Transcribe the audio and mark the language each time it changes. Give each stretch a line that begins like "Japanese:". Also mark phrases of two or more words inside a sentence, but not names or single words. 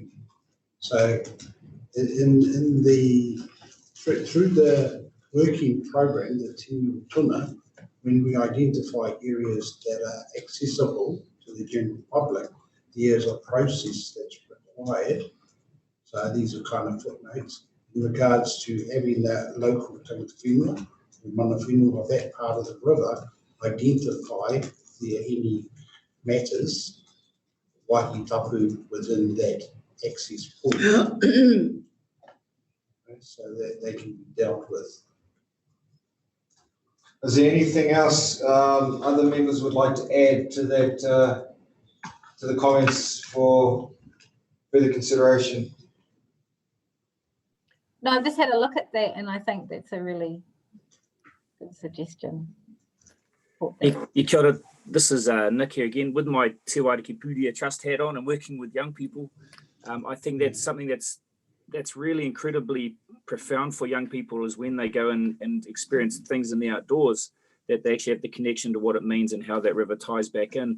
English: So in the through the working program, the Kaituna, when we identify areas that are accessible to the general public, there's a process that's required. So these are kind of footnotes in regards to having that local tangawhenua, the
Māori: mana whenua
English: of that part of the river, identify if there are any matters
Māori: waihi tapu
English: within that access point, so that they can be dealt with. Is there anything else other members would like to add to that, to the comments for further consideration? No, I've just had a look at that and I think that's a really good suggestion.
Māori: Kia ora.
English: This is Nick here again with my Te Wairiki Pūria Trust hat on and working with young people. I think that's something that's really incredibly profound for young people, is when they go and experience things in the outdoors, that they actually have the connection to what it means and how that river ties back in.